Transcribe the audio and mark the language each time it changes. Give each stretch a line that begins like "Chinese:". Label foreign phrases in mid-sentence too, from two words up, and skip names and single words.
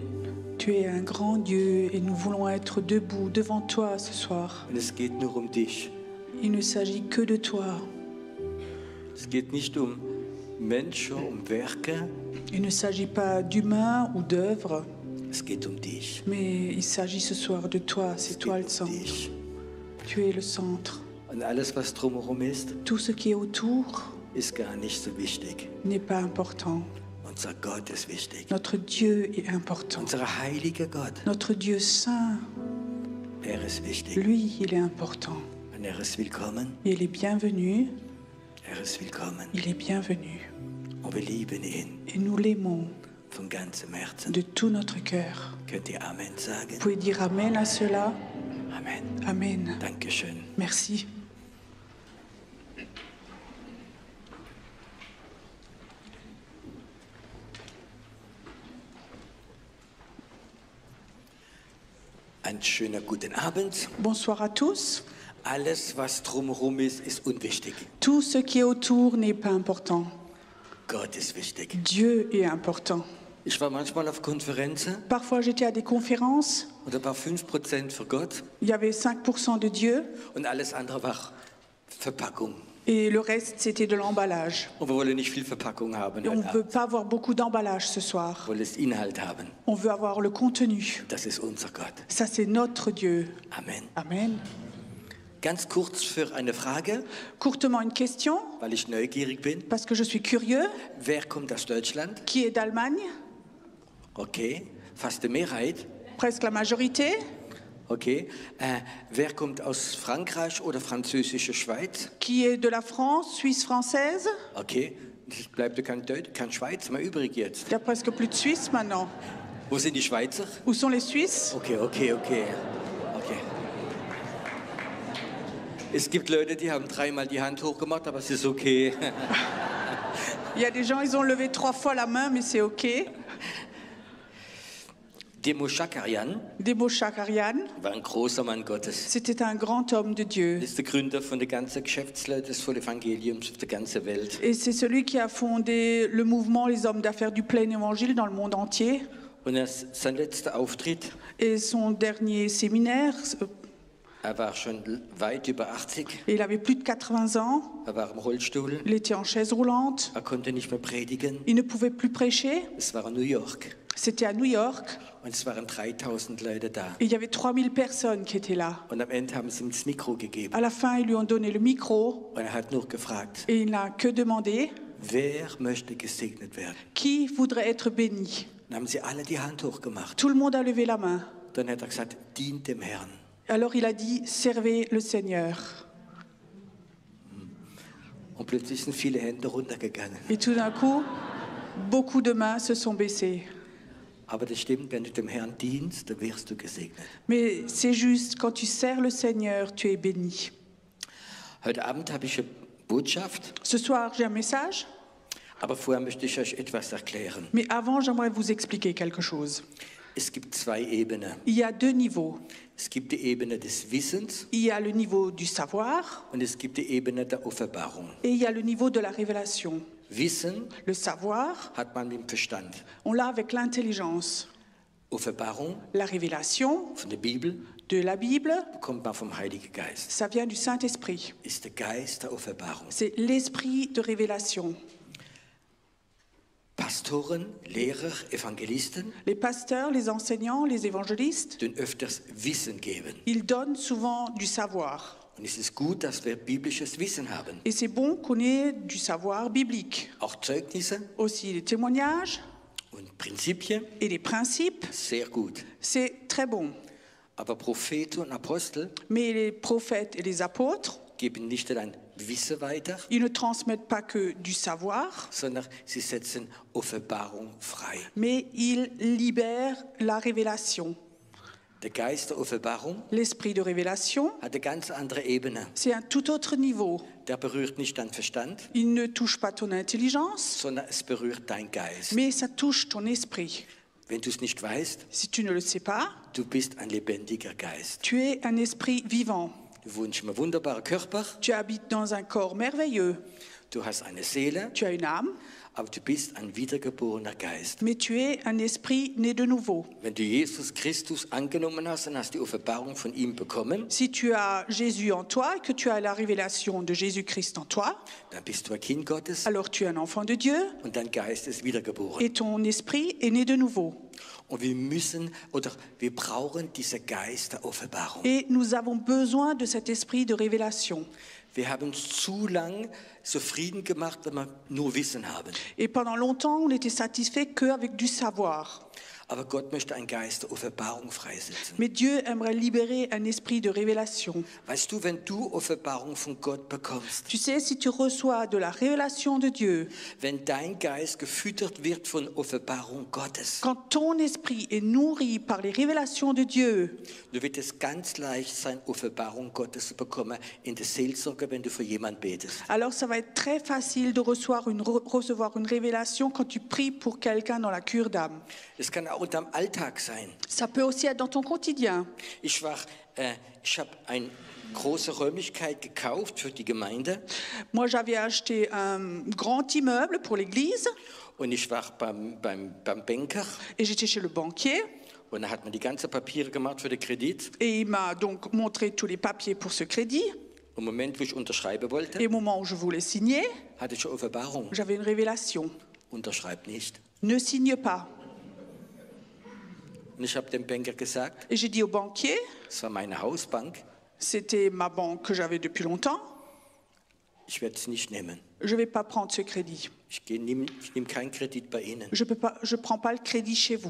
French: Tu es un grand Dieu et nous voulons être debout devant toi ce soir.
German: Und es geht nur um dich.
French: Il ne s'agit que de toi.
German: Es geht nicht um Menschen, um Werke.
French: Il ne s'agit pas d'humains ou d'œuvres.
German: Es geht um dich.
French: Mais il s'agit ce soir de toi. C'est toi le centre.
German: Dich.
French: Tu es le centre.
German: Und alles, was drumherum ist,
French: Tout ce qui est autour
German: ist gar nicht so wichtig.
French: n'est pas important.
German: Unser Gott ist wichtig.
French: Notre Dieu est important.
German: Unser heiliger Gott,
French: Notre Dieu saint,
German: ist wichtig.
French: lui, il est important.
German: Und ist willkommen.
French: Il est bienvenu.
German: Ist willkommen.
French: Il est bienvenu.
German: Und wir lieben ihn
French: Et nous l'aimons
German: von ganzem Herzen.
French: de tout notre cœur.
German: Könnt ihr Amen sagen?
French: Vous pouvez dire Amen à cela?
German: Amen.
French: Amen.
German: Dankeschön.
French: Merci.
German: Einen schönen guten Abend.
French: Bonsoir à tous.
German: Alles, was drumherum ist, ist unwichtig.
French: Tout ce qui est autour n'est pas important.
German: Gott ist wichtig.
French: Dieu est important.
German: Ich war manchmal auf Konferenzen
French: Parfois, j'étais à des conférences.
German: und da war 5% für Gott
French: Il y avait 5% de Dieu
German: und alles andere war Verpackung.
French: et le reste, c'était de l'emballage.
German: Und wir wollen nicht viel Verpackung haben.
French: Et on ne
German: heute
French: veut
German: Abend.
French: pas avoir beaucoup d'emballage ce soir.
German: Wir wollen das Inhalt haben.
French: On veut avoir le contenu.
German: Das ist unser Gott.
French: Ça, c'est notre Dieu.
German: Amen.
French: Amen.
German: Ganz kurz für eine Frage,
French: Courtement, une question,
German: weil ich neugierig bin.
French: parce que je suis curieux.
German: Wer kommt aus Deutschland?
French: Qui est d'Allemagne?
German: Okay, fast die Mehrheit.
French: Presque la majorité.
German: Okay, wer kommt aus Frankreich oder französische Schweiz?
French: Qui est de la France, Suisse française?
German: Okay, es bleibt ja kein Schweiz mehr übrig jetzt.
French: Il n'y a presque plus de Suisse maintenant.
German: Wo sind die Schweizer?
French: Où sont les Suisses?
German: Okay. Es gibt Leute, die haben 3-mal die Hand hochgemacht, aber es ist okay.
French: Il y a des gens, ils ont levé 3 fois la main, mais c'est OK.
German: Demo Shakarian
French: Demo Shakarian,
German: war ein großer Mann Gottes.
French: c'était un grand homme de Dieu.
German: Er ist der Gründer von der ganzen Geschäftsleute des Evangeliums auf der ganzen Welt.
French: Et c'est celui qui a fondé le mouvement Les Hommes d'Affaires du Plein Évangile dans le monde entier.
German: Und sein letzter Auftritt,
French: Et son dernier séminaire,
German: war schon weit über 80.
French: il avait plus de 80 ans.
German: War im Rollstuhl.
French: Il était en chaise roulante.
German: Konnte nicht mehr predigen.
French: Il ne pouvait plus prêcher.
German: Es war in New York.
French: C'était à New York.
German: Und es waren 3000 Leute da.
French: Et il y avait 3000 personnes qui étaient là.
German: Und am Ende haben sie ihm das Mikro gegeben.
French: À la fin, ils lui ont donné le micro.
German: Und hat nur gefragt,
French: Et il n'a que demandé,
German: wer möchte gesegnet werden?
French: qui voudrait être béni?
German: Dann haben sie alle die Hand hochgemacht.
French: Tout le monde a levé la main.
German: Dann hat gesagt, dient dem Herrn.
French: Alors il a dit, servez le Seigneur.
German: Und plötzlich sind viele Hände runtergegangen.
French: Et tout d'un coup, beaucoup de mains se sont baissées.
German: Aber das stimmt, wenn du dem Herrn dienst, dann wirst du gesegnet.
French: Mais c'est juste, quand tu sers le Seigneur, tu es béni.
German: Heute Abend habe ich eine Botschaft,
French: Ce soir, j'ai un message,
German: aber vorher möchte ich euch etwas erklären.
French: mais avant, j'aimerais vous expliquer quelque chose.
German: Es gibt 2 Ebenen.
French: Il y a 2 niveaux.
German: Es gibt die Ebene des Wissens
French: Il y a le niveau du savoir
German: und es gibt die Ebene der Offenbarung.
French: et il y a le niveau de la révélation.
German: Wissen
French: Le savoir,
German: hat man mit dem Verstand.
French: on l'a avec l'intelligence.
German: Offenbarung
French: La révélation
German: von der Bibel
French: de la Bible,
German: bekommt man vom Heiligen Geist.
French: ça vient du Saint-Esprit.
German: Ist der Geist der Offenbarung.
French: C'est l'esprit de révélation.
German: Pastoren, Lehrer, Evangelisten
French: Les pasteurs, les enseignants, les évangélistes,
German: den öfters Wissen geben.
French: ils donnent souvent du savoir.
German: Und es ist gut, dass wir biblisches Wissen haben.
French: Et c'est bon qu'on ait du savoir biblique.
German: Auch Zeugnisse
French: Aussi les témoignages
German: und Prinzipien,
French: et les principes,
German: sehr gut.
French: c'est très bon.
German: Aber Propheten und Apostel,
French: Mais les prophètes et les apôtres,
German: geben nicht allein Wissen weiter,
French: Ils ne transmettent pas que du savoir,
German: sondern sie setzen Offenbarung frei.
French: mais ils libèrent la révélation.
German: Der Geist der Offenbarung
French: L'esprit de révélation,
German: hat eine ganz andere Ebene.
French: c'est un tout autre niveau.
German: Der berührt nicht deinen Verstand,
French: Il ne touche pas ton intelligence,
German: sondern es berührt dein Geist.
French: mais ça touche ton esprit.
German: Wenn du es nicht weißt,
French: Si tu ne le sais pas,
German: du bist ein lebendiger Geist.
French: tu es un esprit vivant.
German: Du wohnst in einem wunderbaren Körper,
French: Tu habites dans un corps merveilleux.
German: du hast eine Seele,
French: Tu as une âme,
German: aber du bist ein wiedergeborener Geist.
French: mais tu es un esprit né de nouveau.
German: Wenn du Jesus Christus angenommen hast, dann hast du die Offenbarung von ihm bekommen,
French: Si tu as Jésus en toi et que tu as la révélation de Jésus-Christ en toi,
German: dann bist du ein Kind Gottes
French: alors tu es un enfant de Dieu
German: und dein Geist ist wiedergeboren.
French: et ton esprit est né de nouveau.
German: Und wir brauchen diesen Geist der Offenbarung.
French: Et nous avons besoin de cet esprit de révélation.
German: Wir haben zu lang zufrieden gemacht, wenn wir nur Wissen haben.
French: Et pendant longtemps, on n'était satisfait qu'avec du savoir.
German: Aber Gott möchte einen Geist der Offenbarung freisetzen.
French: Mais Dieu aimerait libérer un esprit de révélation.
German: Weißt du, wenn du Offenbarung von Gott bekommst,
French: Tu sais, si tu reçois de la révélation de Dieu,
German: wenn dein Geist gefüttert wird von Offenbarung Gottes,
French: quand ton esprit est nourri par les révélations de Dieu,
German: du wird es ganz leicht sein, Offenbarung Gottes zu bekommen in der Seelsorge, wenn du für jemanden betest.
French: alors ça va être très facile de recevoir une révélation quand tu pries pour quelqu'un dans la cure d'âme.
German: Es kann auch in deinem Alltag sein.
French: Ça peut aussi être dans ton quotidien.
German: Ich habe eine große Räumlichkeit gekauft für die Gemeinde
French: Moi, j'avais acheté un grand immeuble pour l'église
German: und ich war beim Banker
French: et j'étais chez le banquier
German: und da hat man die ganzen Papiere gemacht für den Kredit.
French: et il m'a donc montré tous les papiers pour ce crédit.
German: Im Moment, wo ich unterschreiben wollte,
French: Et au moment où je voulais signer,
German: hatte ich eine Offenbarung.
French: j'avais une révélation.
German: Unterschreib nicht.
French: Ne signe pas.
German: Und ich habe dem Banker gesagt,
French: Et j'ai dit au banquier,
German: es war meine Hausbank,
French: c'était ma banque que j'avais depuis longtemps,
German: ich werde es nicht nehmen.
French: je ne vais pas prendre ce crédit.
German: Ich nehme keinen Kredit bei Ihnen.
French: Je ne prends pas le crédit chez vous.